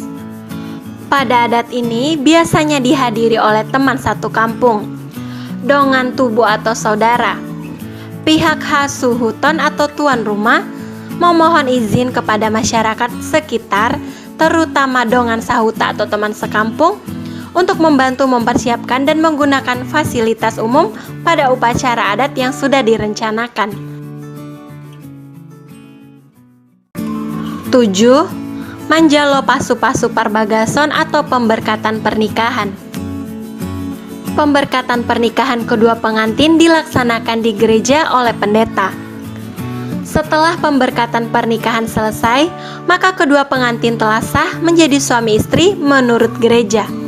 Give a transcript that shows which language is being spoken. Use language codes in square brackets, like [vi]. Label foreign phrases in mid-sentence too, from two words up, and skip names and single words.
[id] Pada adat ini biasanya dihadiri oleh teman satu kampung, [bbc] dongan tubuh [id] atau saudara. Pihak hasuhuton atau tuan rumah memohon izin kepada masyarakat sekitar, terutama [bbc] dongan sahuta [id] atau teman sekampung, untuk membantu mempersiapkan dan menggunakan fasilitas umum pada upacara adat yang sudah direncanakan. 7. [bbc] Manjalo pasu-pasu parbagason [id] atau pemberkatan pernikahan. Pemberkatan pernikahan kedua pengantin dilaksanakan di gereja oleh pendeta. Setelah pemberkatan pernikahan selesai, maka kedua pengantin telah sah menjadi suami istri menurut gereja.